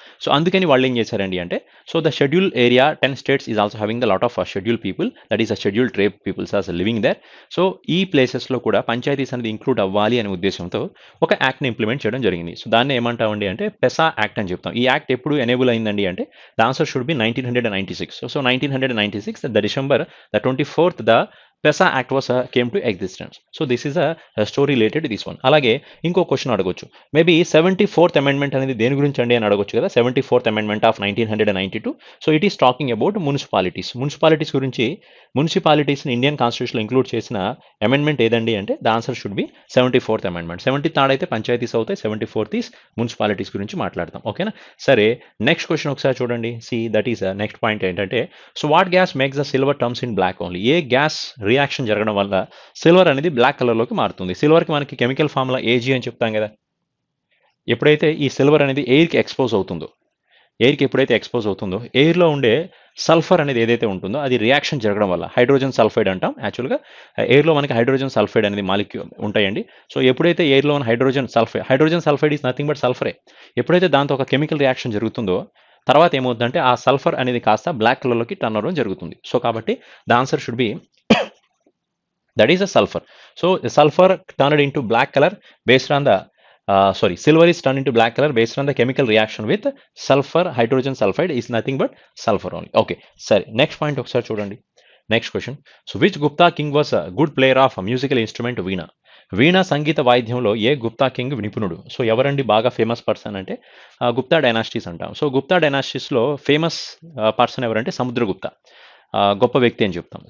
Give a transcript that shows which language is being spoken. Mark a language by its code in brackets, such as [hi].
[en] So అందుకని వాళ్ళు ఏం చేశారండి అంటే, so the schedule area 10 states is also having the lot of schedule people, that is schedule tribe peoples are living there. [te] So ఈ ప్లేసెస్లో కూడా పంచాయతీస్ అనేది ఇంక్లూడ్ అవ్వాలి అనే ఉద్దేశంతో ఒక యాక్ట్ని ఇంప్లిమెంట్ చేయడం జరిగింది. సో దాన్ని ఏమంటామండి అంటే పెసా యాక్ట్ అని చెప్తాం. ఈ యాక్ట్ ఎప్పుడు ఎనేబుల్ అయిందండి అంటే, the answer should be 1996. [en] So 1996, the December the 24th, the PESA Act was came to existence. So this is a story related to this one. [te] అలాగే ఇంకో క్వశ్చన్ అడగొచ్చు. మేబీ 74th అమెండ్మెంట్ అనేది దేని గురించి అండి అని అడగొచ్చు కదా. 74th amendment of 1992. So it is talking about municipalities. Municipalities గురించి మున్సిపాలిటీస్ని ఇండియన్ కాన్స్టిట్యూషన్లో ఇంక్లూడ్ చేసిన అమెండ్మెంట్ ఏదండి అంటే the answer should be 74th amendment. 73rd అయితే పంచాయతీస్ అవుతాయి, 74th ఈస్ మున్సిపాలిటీస్ గురించి మాట్లాడతాం. ఓకేనా. సరే, నెక్స్ట్ క్వశ్చన్ ఒకసారి చూడండి. See that is next point ఏంటంటే, so what gas makes the silver terms in black only. ఏ gas reaction జరగడం వల్ల సిల్వర్ అనేది బ్లాక్ కలర్లోకి మారుతుంది? సిల్వర్కి మనకి కెమికల్ ఫార్ములా ఏజీ అని చెప్తాం కదా. ఎప్పుడైతే ఈ సిల్వర్ అనేది ఎయిర్కి ఎక్స్పోజ్ అవుతుందో, ఎయిర్కి ఎప్పుడైతే ఎక్స్పోజ్ అవుతుందో, ఎయిర్లో ఉండే సల్ఫర్ అనేది ఏదైతే ఉంటుందో అది రియాక్షన్ జరగడం వల్ల హైడ్రోజన్ సల్ఫైడ్ అంటాం. యాక్చువల్గా ఎయిర్లో మనకి హైడ్రోజన్ సల్ఫైడ్ అనేది మాలిక్యూల్ ఉంటాయండి. సో ఎప్పుడైతే ఎయిర్లో ఉన్న hydrogen sulphide is nothing but సల్ఫరే. ఎప్పుడైతే దాంతో ఒక కెమికల్ రియాక్షన్ జరుగుతుందో తర్వాత ఏమవుతుందంటే ఆ సల్ఫర్ అనేది కాస్త బ్లాక్ కలర్లోకి టర్న్ అవ్వడం జరుగుతుంది. [en] So కాబట్టి the answer should be that is a sulphur. So sulphur turned into black colour based on the silver is turned into black color based on the chemical reaction with sulfur. Hydrogen sulfide is nothing but sulfur only. Okay, sir, next point ఒకసారి చూడండి. Next question. So which Gupta king was good player of musical instrument veena. Veena సంగీత వాయిద్యంలో ఏ Gupta king నిపుణుడు? [te] So ఎవరండి బాగా famous person అంటే Gupta dynasties అంటాం. So Gupta డైనాసిటీస్లో famous person ఎవరంటే సముద్రగుప్తా. గొప్ప వ్యక్తి అని చెప్తాం.